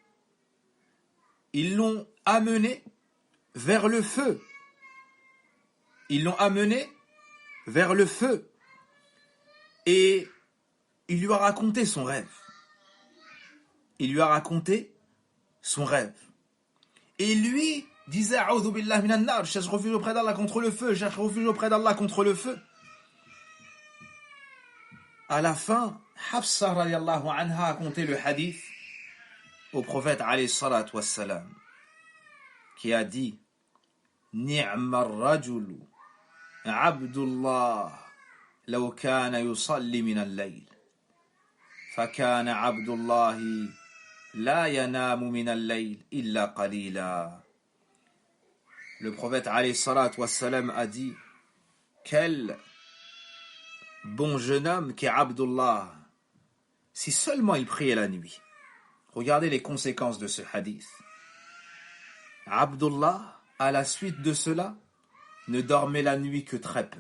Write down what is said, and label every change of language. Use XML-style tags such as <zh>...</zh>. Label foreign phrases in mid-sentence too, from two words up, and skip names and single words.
<fr>Ils l'ont amené vers le feu. Ils l'ont amené vers le feu. Et il lui a raconté son rêve. Il lui a raconté son rêve. Et lui disait:</fr> <ar>أعوذ بالله من النار,</ar> <fr>je cherche refuge auprès d'Allah contre le feu, je cherche refuge auprès d'Allah contre le feu. À la fin, Hafsa</fr> <ar>رضي الله عنها</ar> <fr>a conté le hadith au prophète</fr> <ar>عليه الصلاة والسلام,</ar> <fr>qui a dit:</fr> <ar>نعم الرجل عبد الله لو كان يصلي من الليل فكان عبد الله لا ينام من الليل إلا قليلا.</ar> <fr>Le prophète</fr> <ar>عليه الصلاة والسلام</ar> <fr>a dit: quel bon jeune homme qu'est Abdullah, si seulement il priait la nuit. Regardez les conséquences de ce hadith. Abdullah, à la suite de cela, ne dormait la nuit que très peu.</fr>